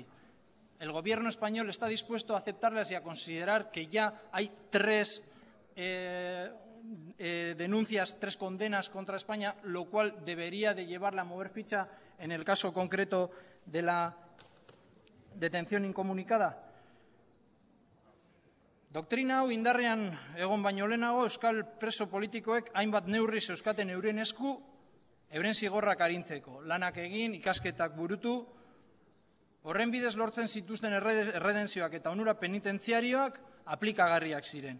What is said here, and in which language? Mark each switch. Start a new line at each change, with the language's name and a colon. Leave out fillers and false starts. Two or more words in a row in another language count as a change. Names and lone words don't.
Spanish: El Gobierno español está dispuesto a aceptarlas y a considerar que ya hay 3 denuncias, 3 condenas contra España, lo cual debería de llevarla a mover ficha en el caso concreto de la detención incomunicada.
Basque: Doktrina hau indarrean egon baino lehenago euskal preso politikoek hainbat neurri zeuzkaten euren esku euren zigorrak arintzeko, lanak egin, ikasketak burutu, horren bidez lortzen zituzten erredentzioak eta onura penitentziarioak aplikagarriak ziren.